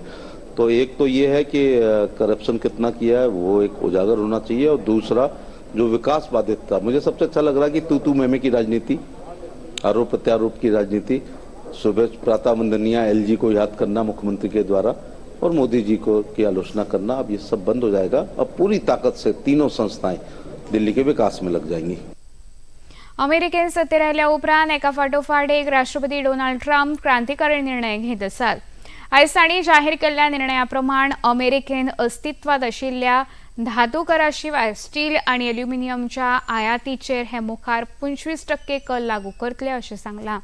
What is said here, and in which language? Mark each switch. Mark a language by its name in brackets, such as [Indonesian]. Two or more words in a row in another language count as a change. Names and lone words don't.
[Hindi] तो एक तो ये है कि करप्शन कितना किया है वो एक उजागर होना चाहिए, और दूसरा जो विकास बाधित था, मुझे सबसे अच्छा लग रहा कि तू मैं की राजनीति, आरोप प्रत्यारोप की राजनीति, सुबह प्रातः वंदनीय LG को याद करना मुख्यमंत्री के द्वारा और मोदी जी को की आलोचना करना, अब ये सब बंद हो जाएगा. अब पूरी ताकत से तीनों संस्थाएं दिल्ली के विकास में लग जाएंगी. [Konkani] अमेरिकेन सत्तेर आयल्या उपरांत एका फाटोफाट एक राष्ट्रपती डोनाल्ड ट्रम्प क्रांतिकारी निर्णय घेत आसात. आयज तांणी जाहीर केल्ल्या निर्णया प्रमाण अमेरिकेन अस्तित्वात आशिल्ल्या धातू कराशिवाय स्टील आणि एल्युमिनियमच्या आयातीचेर हे मुखार 25% कर लागू करतले अशें सांगलां.